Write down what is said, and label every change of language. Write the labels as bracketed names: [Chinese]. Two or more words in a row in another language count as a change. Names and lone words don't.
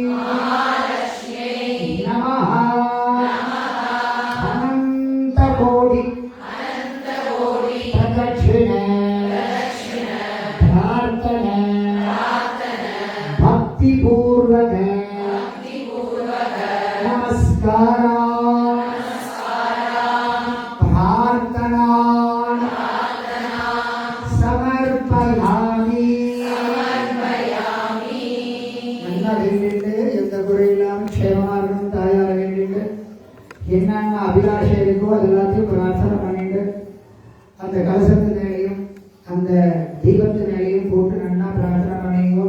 [Sanskrit] नमः अनन्तकोटि प्रदक्षिण प्रार्थना भक्तिपूर्वक नमस्कार प्रार्थना समर्पयामि [Tamil] நல்லா வேண்டிட்டு எந்த குறையில்லாம க்ஷேமமா இருக்கணும் தாயார வேண்டிட்டு என்னென்ன அபிலாஷை இருக்கோ அது எல்லாத்தையும் பிரார்த்தனை பண்ணிட்டு அந்த கலசத்து மேலையும் அந்த தீபத்து மேலையும் போட்டு நல்லா பிரார்த்தனை பண்ணிங்கோ.